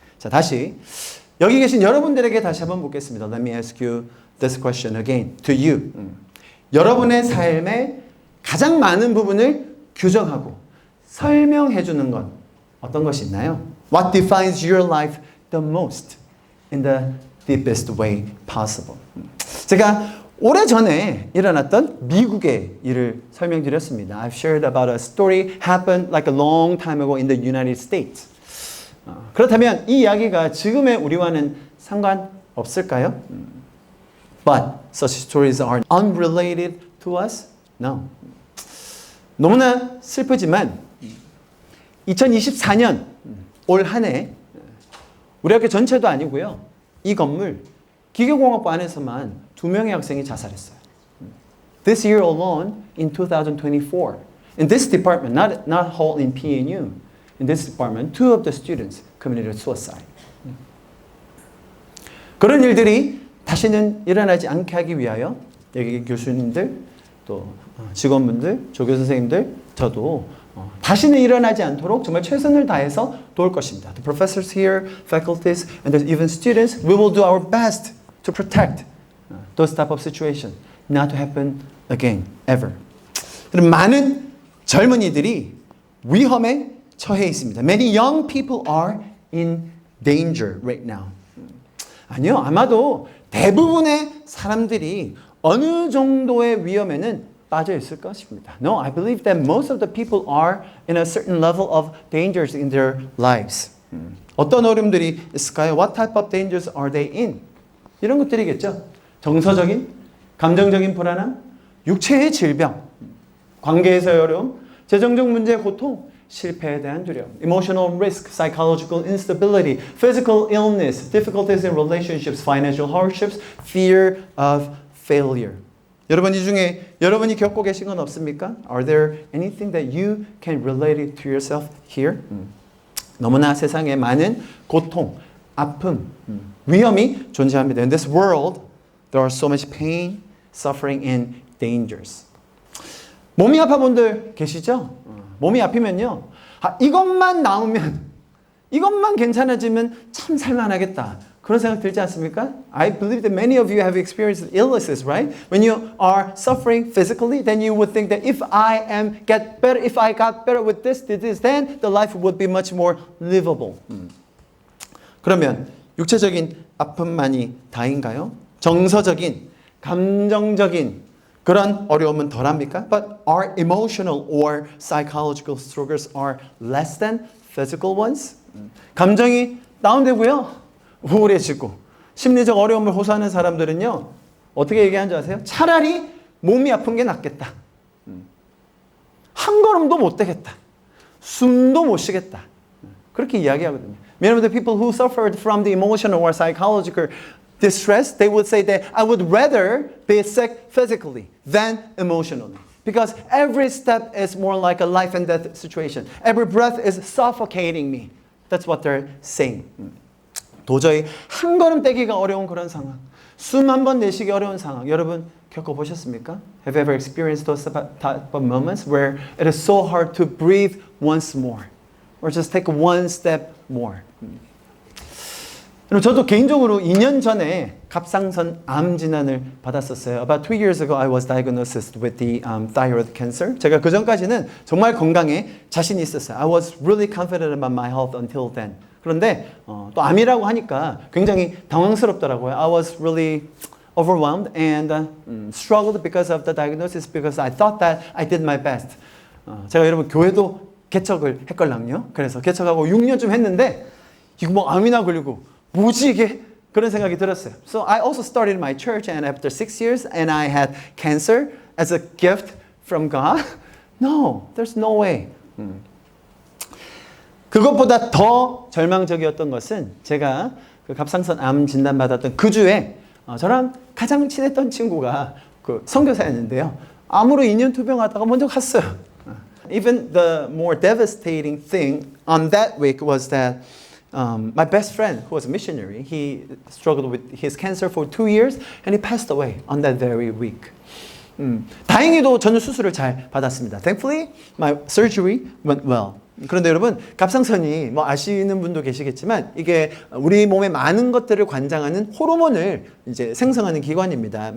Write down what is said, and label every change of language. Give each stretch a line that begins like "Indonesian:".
Korean: 자, 다시 여기 계신 여러분들에게 다시 한번 묻겠습니다.
English: Let me ask you this question again to you.
Korean: 여러분의 삶의 가장 많은 부분을 규정하고 설명해 주는 건 어떤 것이 있나요?
English: What defines your life the most in the deepest way possible?
Korean: 제가 오래전에 일어났던 미국의 일을 설명드렸습니다.
English: I've shared about a story happened like a long time ago in the United States.
Korean: 그렇다면 이 이야기가 지금의 우리와는 상관없을까요?
English: But such stories are unrelated to us? No.
Korean: 너무나 슬프지만 2024년 올 한 해 우리 학교 전체도 아니고요. 이 건물 기계공학부 안에서만 2명의 학생이 자살했어요.
English: This year alone in 2024 in this department, not whole in PNU, in this department, 2 of the students committed suicide.
Korean: 그런 일들이 다시는 일어나지 않게 하기 위하여 여기 교수님들 또 직원분들, 조교 선생님들, 저도 다시는 일어나지 않도록 정말 최선을 다해서 도울 것입니다.
English: The professors here, faculties, and even students, we will do our best to protect those type of situation, not to happen again, ever.
Korean: 많은 젊은이들이 위험에 처해 있습니다.
English: Many young people are in danger right now.
Korean: 아니요, 아마도 대부분의 사람들이 어느 정도의 위험에는 빠져 있을 것입니다.
English: No, I believe that most of the people are in a certain level of dangers in their lives.
Korean: 어떤 어려움들이 있을까요?
English: What type of dangers are they in?
Korean: 이런 것들이겠죠. 정서적인, 감정적인 불안함, 육체의 질병, 관계에서의 어려움, 재정적 문제의 고통, 실패에 대한 두려움,
English: emotional risk, psychological instability, physical illness, difficulties in relationships, financial hardships, fear of failure.
Korean: 여러분 이 중에 여러분이 겪고 계신 건 없습니까?
English: Are there anything that you can relate it to yourself here?
Korean: 너무나 세상에 많은 고통, 아픔, 위험이 존재합니다.
English: In this world, there are so much pain, suffering, and dangers.
Korean: 몸이 아파 분들 계시죠? 몸이 아프면요. 이것만 나오면, 이것만 괜찮아지면 참 살만하겠다. 그런 생각 들지 않습니까?
English: I believe that many of you have experienced illnesses, right? When you are suffering physically, then you would think that if I got better with this, then the life would be much more livable.
Korean: 그러면 육체적인 아픔만이 다인가요? 정서적인, 감정적인 그런 어려움은 덜합니까?
English: But our emotional or psychological struggles are less than physical ones.
Korean: 감정이 다운되고요. 우울해지고 심리적 어려움을 호소하는 사람들은요. 어떻게 얘기하는 줄 아세요? 차라리 몸이 아픈 게 낫겠다. 한 걸음도 못 되겠다. 숨도 못 쉬겠다. 그렇게 이야기하거든요.
English: Many of the people who suffered from the emotional or psychological distress, they would say that I would rather be sick physically than emotionally. Because every step is more like a life and death situation. Every breath is suffocating me. That's what they're saying.
Korean: 도저히 한 걸음 떼기가 어려운 그런 상황. 숨 한 번 내쉬기 어려운 상황. 여러분 겪어보셨습니까?
English: Have you ever experienced those type of moments where it is so hard to breathe once more? Or just take one step more?
Korean: 저도 개인적으로 2년 전에 갑상선 암 진단을 받았었어요.
English: About 2 years ago, I was diagnosed with the thyroid cancer.
Korean: 제가 그 전까지는 정말 건강에 자신이 있었어요.
English: I was really confident about my health until then.
Korean: 그런데 또 암이라고 하니까 굉장히 당황스럽더라고요.
English: I was really overwhelmed and struggled because of the diagnosis because I thought that I did my best.
Korean: 제가 여러분 교회도 개척을 했걸랑요. 그래서 개척하고 6년쯤 했는데 이거 뭐 암이나 걸리고 뭐지 이게? 그런 생각이 들었어요.
English: So I also started my church and after 6 years and I had cancer as a gift from God. No, there's no way.
Korean: 그것보다 더 절망적이었던 것은 제가 그 갑상선 암 진단받았던 그 주에 저랑 가장 친했던 친구가 그 선교사였는데요. 암으로 2년 투병하다가 먼저 갔어요.
English: Even the more devastating thing on that week was that my best friend, who was a missionary, he struggled with his cancer for 2 years and he passed away on that very week.
Korean: 다행히도 저는 수술을 잘 받았습니다.
English: Thankfully, my surgery went well.
Korean: 그런데 여러분, 갑상선이 뭐 아시는 분도 계시겠지만 이게 우리 몸의 많은 것들을 관장하는 호르몬을 이제 생성하는 기관입니다.